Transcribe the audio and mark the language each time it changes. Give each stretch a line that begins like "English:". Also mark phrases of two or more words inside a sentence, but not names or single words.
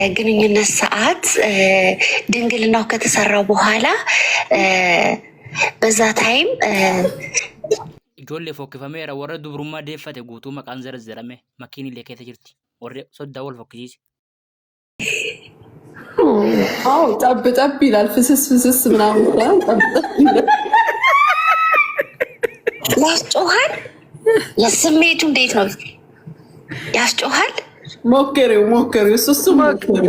Amharic: ግንኙነት ሰዓት ድንግልናው ከተሰራው በኋላ በዛ ታይም
Oromo: ijoollee fokkifameera warra dubrummaa deeffate guutuu maqaan zarazzarame makiinillee keessa jirti warri soddaa wal fokkisiise.
Amharic: አዎ ጠብ ጠብ ይላል ፍስስ ፍስስ ምናምን ጠብ ጠብ ይላል ያስጮሃል። የስሜቱ እንዴት ነው? ያስጮሃል። ሞክሪው እሱ ሞክሪው።